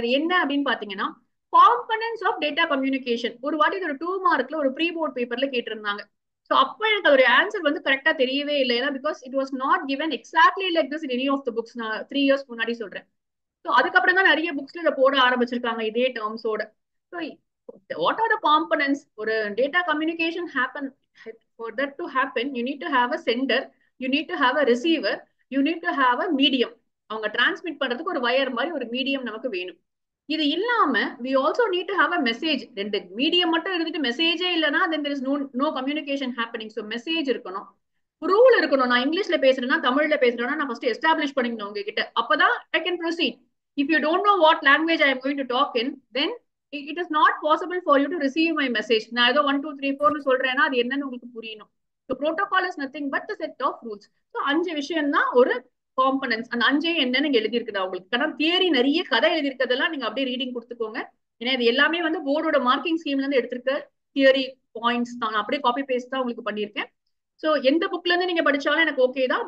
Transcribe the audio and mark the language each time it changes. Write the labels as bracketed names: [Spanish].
[Tamil] அது என்ன அப்படின்னு பாத்தீங்கன்னா காம்பனன்ட்ஸ் ஆஃப் டேட்டா கம்யூனிகேஷன். ஒரு வாட்டி ஒரு 2 மார்க்ல ஒரு ப்ரீ போர்ட் பேப்பர்ல கேட்டிருந்தாங்க. ஸோ அப்போ எனக்கு அதோட ஆன்சர் வந்து கரெக்டா தெரியவே இல்லை. [English] ஏன்னா because it was not given exactly like this in any of the books. [Tamil] நான் 3 இயர்ஸ் முன்னாடி சொல்றேன். ஸோ அதுக்கப்புறம் தான் நிறைய புக்ஸ்ல இதை போட ஆரம்பிச்சிருக்காங்க இதே டேர்ம்ஸோட. [English] So what are the components? ஒரு data communication happen, for that to happen you need to have a sender, you need to have a receiver, you need to have a medium. [Tamil] அவங்க transmit பண்றதுக்கு ஒரு wire மாதிரி ஒரு medium நமக்கு வேணும். இது இல்லாம [English] we also need to have a message. [Tamil] ரெண்டு மீடியம் மட்டும் இருந்துட்டு மெசேஜே இல்லைன்னா [English] then there is no communication happening. [Tamil] so message இருக்கணும், ரூல் இருக்கணும். நான் இங்கிலீஷ்ல பேசுறேன்னா தமிழ்ல பேசுறேன்னா நான் ஃபர்ஸ்ட் எஸ்டாப்ளிஷ் பண்ணிக்கணும் உங்ககிட்ட. அப்பதான் [English] I can proceed. If you don't know what language I am going to talk in, then it is not possible for you to receive my message. [Tamil] நான் ஏதோ 1 2 3 4 சொல்றேன்னா அது என்னன்னு உங்களுக்கு புரியணும். [English] So protocol is nothing but the set of rules. [Tamil] So 5 விஷயம் தான் ஒரு காம்பனன்ஸ். அந்த 5 என்னன்னு எழுதி இருக்குதா உங்களுக்கு? कारण தியரி நிறைய கதை எழுதி இருக்கிறதெல்லாம் நீங்க அப்படியே ரீடிங் கொடுத்துக்கோங்க. ஏன்னா இது எல்லாமே வந்து போர்டோட மார்க்கிங் ஸ்கீம்ல இருந்து எடுத்திருக்க தியரி பாயிண்ட்ஸ் தான். அப்படியே காப்பி பேஸ்ட் தான் உங்களுக்கு பண்ணியிருக்கேன். சோ எந்த புக்ல இருந்து நீங்க படிச்சாலும் எனக்கு ஓகே தான்.